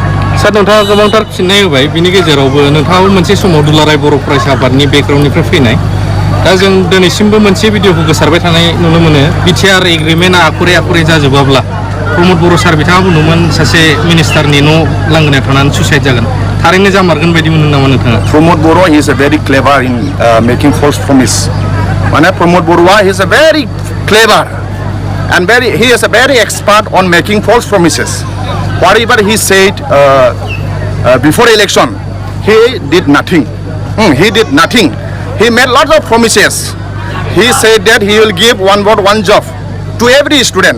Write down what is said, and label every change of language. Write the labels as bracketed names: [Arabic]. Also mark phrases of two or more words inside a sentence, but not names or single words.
[Bodo] सार नोंथाङा गोबांथार फिननाय होबाय बिनि गेजेरावबो नोंथाङाबो मोनसे समाव दुलाराय बर' फरायसा आफादनि बेकग्राउन्डनिफ्राय फैनाय दा जों दिनैसिमबो मोनसे भिडिअखौ गोसारबाय थानाय नुनो मोनो बिटिआर एग्रिमेन्टआ आखरे जाजोबाब्ला प्रमद बर' सार बिथाङा बुंदोंमोन सासे मिनिस्टारनि न' लांगोनायाव थानानै सुइसाइड जागोन थारैनो जामारगोन बायदि मोनदों नामा नोंथाङा [English] Pramod Boro he is a very clever in making false promise माने Pramod Boro he is a very clever and he is a very expert on making false promises. Whatever he said before election, he did nothing. He did nothing. He made lots of promises. He said that he will give one vote, one job to every student.